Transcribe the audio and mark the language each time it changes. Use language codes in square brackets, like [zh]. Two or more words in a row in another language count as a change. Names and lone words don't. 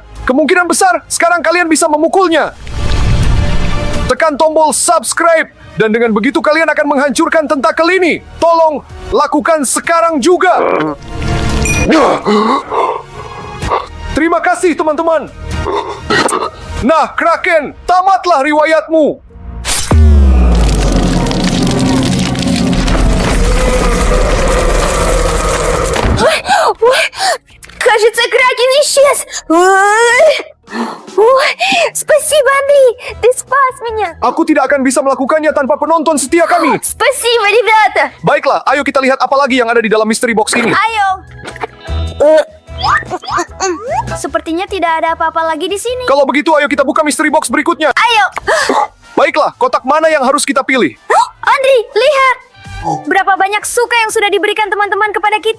[id] Kemungkinan besar sekarang kalian bisa memukulnya. Tekan tombol subscribe dan dengan begitu kalian akan menghancurkan tentakel ini. Tolong lakukan sekarang juga. Terima kasih teman-teman. Nah, kraken, tamatlah riwayatmu. [ru] Кажется, кракен исчез. Спасибо, Андрей. Ты спас меня. [id] Aku tidak akan bisa melakukannya tanpa penonton setia kami. [ru] Спасибо, ребята. [id] Baiklah, ayo kita lihat apa lagi yang ada di dalam [en] mystery box [id] ini. Ayo. Sepertinya tidak ada apa-apa lagi di sini. Kalau begitu, ayo kita buka [en] mystery box [id] berikutnya. Ayo. Baiklah, kotak mana yang harus kita pilih? Andri, lihat. Berapa banyak suka yang sudah diberikan teman-teman kepada kita.